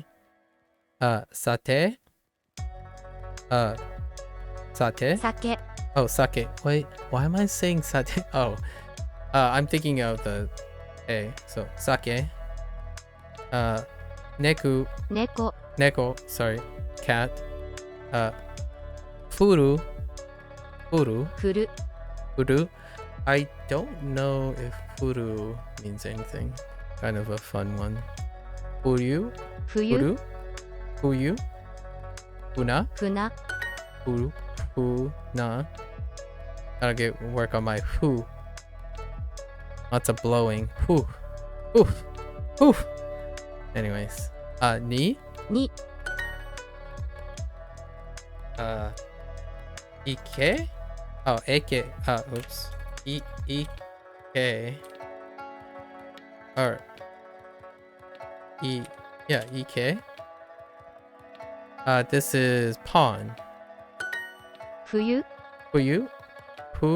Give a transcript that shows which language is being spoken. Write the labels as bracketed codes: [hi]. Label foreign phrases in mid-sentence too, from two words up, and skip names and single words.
[ja] Sate. Sate. [en] Sake. Oh, sake. Wait, why am I saying sate? Oh, I'm thinking of the A. So, sake. Neku. Neko. Neko. Sorry. Cat. Furu. Furu. Furu. Furu. I don't know if furu means anything. Kind of a fun one. Furu. Fuyu. [ja] Furu. Fuyu. Funa. [en] Funa. [ja] Furu. Funa. [en] Gotta work on my fu. Lots of blowing. Fu. Fu. Fu. Anyways. Ni. Ni. Ike? Oh, ake. Oops. Ike. Or. Yeah, Ike. This is pawn. Fuyu. [ja] Fuyu. Fu.